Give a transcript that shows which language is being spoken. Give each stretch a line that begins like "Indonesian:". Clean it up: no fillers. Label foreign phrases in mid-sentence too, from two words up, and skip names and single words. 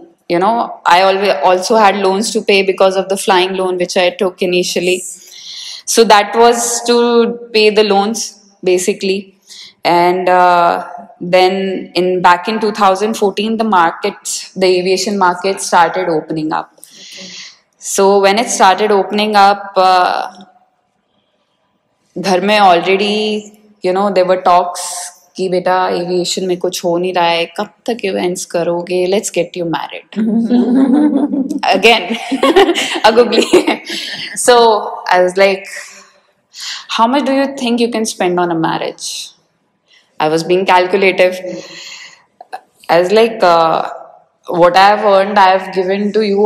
English: You know, I always also had loans to pay because of the flying loan which I took initially. So that was to pay the loans basically. And then back in 2014, the aviation market started opening up. So when it started opening up,
Hindi: घर में
English: already, you know, there were talks
Hindi: कि बेटा aviation में कुछ हो नहीं रहा है, कब तक events करोगे,
English: let's get you married. Again, a googly. So I was like, how much do you think you can spend on a marriage? I was being calculative. I was like, what I have earned, I have given to you.